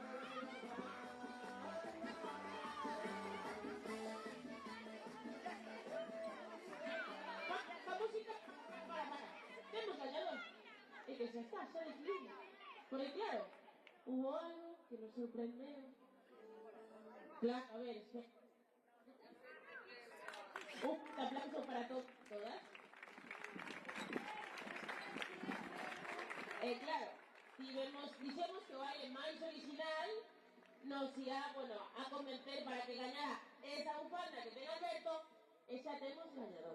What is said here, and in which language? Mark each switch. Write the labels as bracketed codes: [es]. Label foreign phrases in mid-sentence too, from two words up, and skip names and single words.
[es] Música, para. Tenemos ganador. Y que ya está, ya decidimos. Porque claro, hubo algo que nos sorprendió. Claro, a ver, espera. Un aplauso para todas. [gl] Claro, si dixemos que o baile máis original nos irá, bueno, a convencer para que gañara esa bufanda que ten Alberto e xa temos gañador.